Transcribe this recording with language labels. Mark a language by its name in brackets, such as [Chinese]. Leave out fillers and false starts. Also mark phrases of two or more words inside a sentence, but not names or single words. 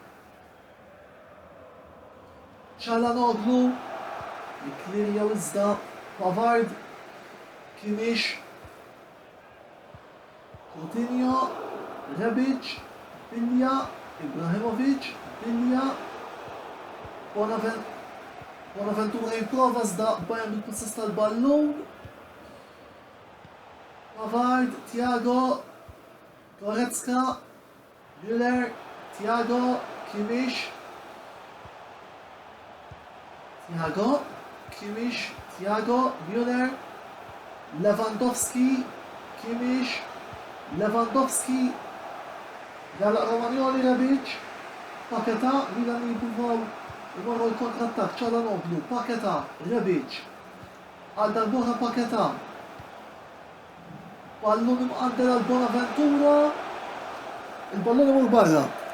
[Maltese] Çalhanoğlu, jiklirja iżda Pavard, Kimmich, Coutinho, Rebic, Bilja, Ibrahimovic, Bilja, Bonaventura jipprova iżda Bayern bil-possess tal-ballun. Pavard, Thiago, Goretzka, Müller, Thiago, Kimmich, Thiago, Kimmich, Thiago, Müller, Lewandowski, Kimmich, Lewandowski, Għala Romagnoli, Rebic, Paquetá, Milan jippruvaw imorru l-kontrattak, Çalhanoğlu, Paquetá, Rebic, għal darbohra Paquetá, ballun imqaddel għal Bonaventura, il-ballun imur barra.